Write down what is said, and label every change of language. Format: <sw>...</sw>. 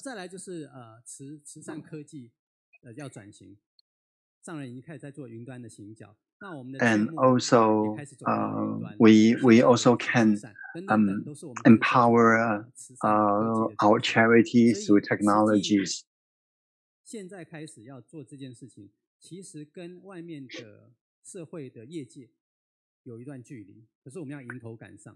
<zh>那再来就是慈善科技要转型，上人已经开始在做云端的行脚。</zh> <en>And also, we also can empower our charities through technologies.</en> <zh>现在开始要做这件事情，其实跟外面的社会的业界有一段距离，可是我们要迎头赶上。</zh>